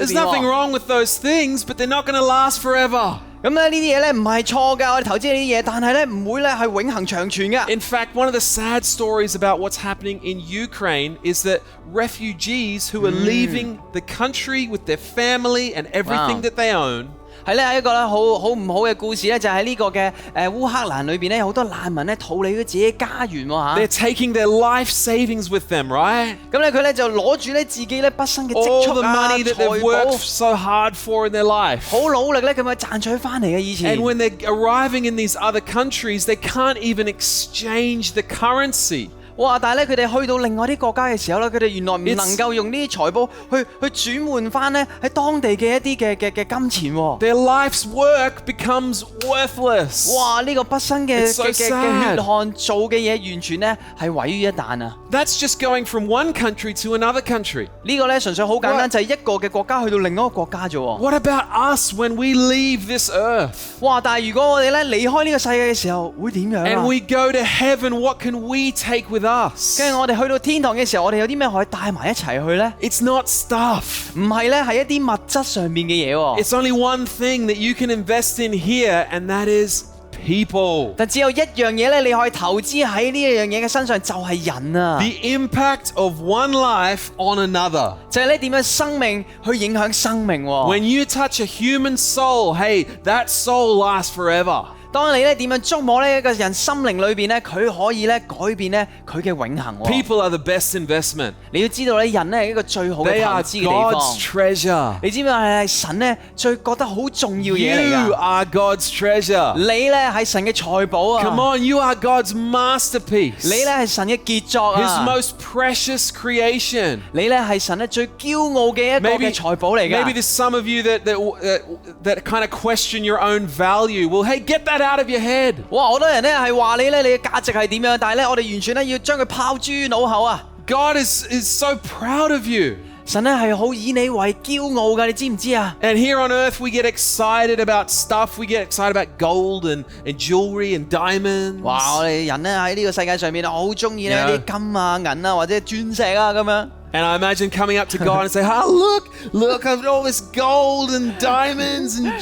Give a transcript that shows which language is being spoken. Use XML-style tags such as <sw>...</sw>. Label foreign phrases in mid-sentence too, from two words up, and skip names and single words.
<en>There's nothing wrong with those things, but they're not going to last forever.</en> <yue>咁咧呢啲嘢咧唔係錯㗎，我哋投資呢啲嘢，但係咧唔會咧係永恆長存㗎。</yue> <en>In fact, one of the sad stories about what's happening in Ukraine is that refugees who are leaving the country with their family and everything that they own.</en> <yue>係咧一個咧好唔好嘅故事咧，就喺呢個嘅烏克蘭裏邊咧，好多難民咧逃離咗自己家園喎嚇。</yue> <en>They're taking their life savings with them, right?</en> <yue>咁咧佢咧就攞住咧自己咧畢生嘅積蓄</yue> <en>All the money that they've worked so hard for in their life.</en> <yue>好努力咧咁樣賺取翻嚟嘅以前。</yue> <en>And when they're arriving in these other countries, they can't even exchange the currency. 哇！</en> <yue>但係咧，佢哋去到另外啲國家嘅時候咧，佢哋原來唔能夠用呢啲財寶去轉換翻咧喺當地嘅一啲嘅金錢喎。</yue> <en>Their life's work becomes worthless. 哇！</en> <yue>呢個畢生嘅血汗做嘅嘢，完全咧係毀於一旦啊</yue> <en>！That's just going from one country to another country.</en> <yue>呢個咧純粹好簡單，就係一個嘅國家去到另一個國家啫喎。</yue> <en>What about us when we leave this earth? 哇！</en> <yue>但係如果我哋咧離開呢個世界嘅時候，會點樣啊</yue> <en>？And we go to heaven, what can we take with us?</en> <yue>跟住我哋去到天堂嘅時候，我哋有啲咩可以帶埋一齊去咧</yue> <en>It's not stuff.</en> <yue>唔係咧，係一啲物質上面嘅嘢喎。</yue> <en>It's only one thing that you can invest in here, and that is people.</en> <yue>但只有一樣嘢咧，你可以投資喺呢一樣嘢嘅身上，就係人啊。</yue> <en>The impact of one life on another.</en> <yue>就係咧點樣生命去影響生命喎。</yue> <en>When you touch a human soul, hey, that soul lasts forever.</en> <yue>當你咧點樣觸摸呢一個人心靈裏邊咧，佢可以咧改變咧佢嘅永恆。</yue> <en>People are the best investment.</en> <yue>你要知道咧，人咧係一個最好嘅投資嘅地</yue> <en>They are</en> <yue>方。</yue> <en>God's treasure.</en> <yue>你知唔知係神咧最覺得好重要嘢嚟㗎</yue> <en>You are God's treasure.</en> <yue>你咧係神嘅財寶啊</yue> <en>Come on, you are God's masterpiece.</en> <yue>你咧係神嘅傑作</yue> <en>His</en> <yue>啊</yue> <en>most precious creation.</en> <yue>你咧係神咧最驕傲嘅一個嘅財寶嚟㗎</yue> <en>Maybe there's some of you that kind of question your own value. Well, hey, get that out of your head. 哇！</en> <yue>好多人咧係話你咧，你嘅價值係點樣？但係咧，我哋完全咧要將佢拋諸腦後啊！</yue> <en>God is so proud of you.</en> <yue>神咧係好以你為驕傲㗎，你知唔知啊</yue> <en>And here on earth we get excited about stuff. We get excited about gold and jewelry and diamonds. 哇！</en> <yue>我哋人咧喺呢個世界上面好中意呢啲金啊、銀啊或者鑽石啊咁樣。</yue> <en>And I imagine coming up to God and say, "Oh, look, I've got all this gold and diamonds and."</en>